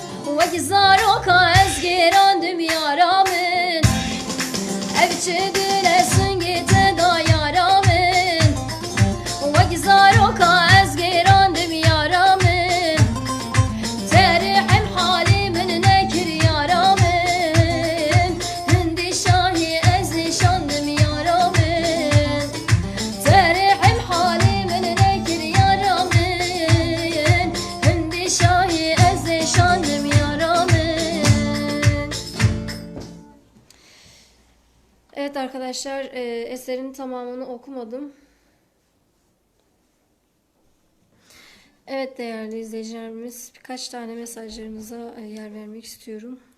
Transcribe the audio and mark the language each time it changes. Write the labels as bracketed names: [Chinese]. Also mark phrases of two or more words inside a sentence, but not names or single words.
[Kurdish] Ve zaroka ez gerandım yaramın Evçi gülesin gite da yaramın Ve zaroka ez gerandım yaramın Terihim halimin nekir yaramın Hindi şahi ez nişandım yaramın Terihim halimin nekir yaramın Hindi şahi ez nişandım yaramın. [Turkish] Evet arkadaşlar, eserin tamamını okumadım. Evet değerli izleyicilerimiz, birkaç tane mesajlarınıza yer vermek istiyorum.